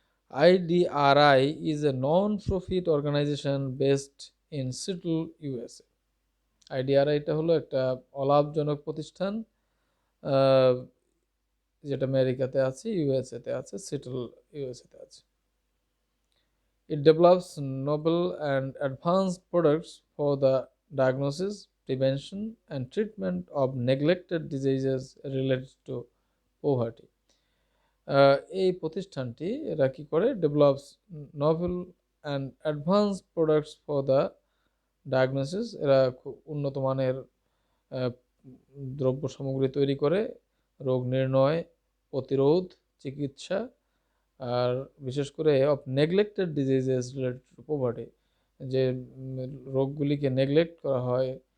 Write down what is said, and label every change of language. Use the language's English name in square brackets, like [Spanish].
[English] IDRI is a non-profit organization based in Seattle, USA. [Bangla] IDRI টা হলো একটা অলাভজনক প্রতিষ্ঠান যেটা আমেরিকাতে আছে, USA তে আছে, সিটল USA তে আছে। [English] It develops novel and advanced products for the diagnosis, prevention and treatment of neglected diseases related to poverty. [Bangla] এই প্রতিষ্ঠানটি এরা কি করে, [English] develops novel and advance products for the diagnosis, [Bangla] এরা খুব উন্নত মানের দ্রব্য সামগ্রী তৈরি করে রোগ নির্ণয়, প্রতিরোধ, চিকিৎসা, আর বিশেষ করে [English] of neglected diseases related to poverty, [Bangla] যে রোগগুলিকে নেগলেক্ট করা হয়,